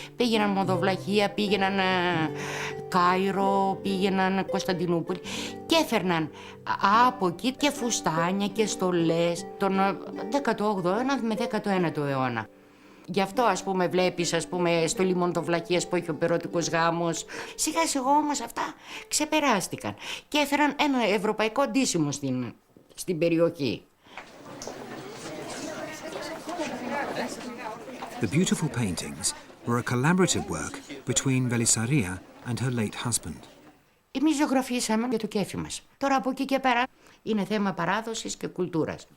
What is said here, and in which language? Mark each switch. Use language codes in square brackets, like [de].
[el] Πήγαιναν Μοδοβλαχία, πήγαιναν Κάιρο, πήγαιναν Κωνσταντινούπολη και έφερναν από εκεί και φουστάνια και στολές τον 18ο αιώνα με 19ο αιώνα. Γι' αυτό ας πούμε βλέπεις στολή Μοδοβλαχίας που έχει ο πυρώτικος γάμος. Σιγά σιγά όμως αυτά ξεπεράστηκαν και έφεραν ένα ευρωπαϊκό ντύσιμο στην περιοχή. [en] The beautiful paintings were a collaborative work between Belisaria and her late husband. [el] Εμείς ζωγραφίσαμε για το κέφι μας. Τώρα από εκεί και πέρα είναι θέμα παράδοσης και κουλτούρας.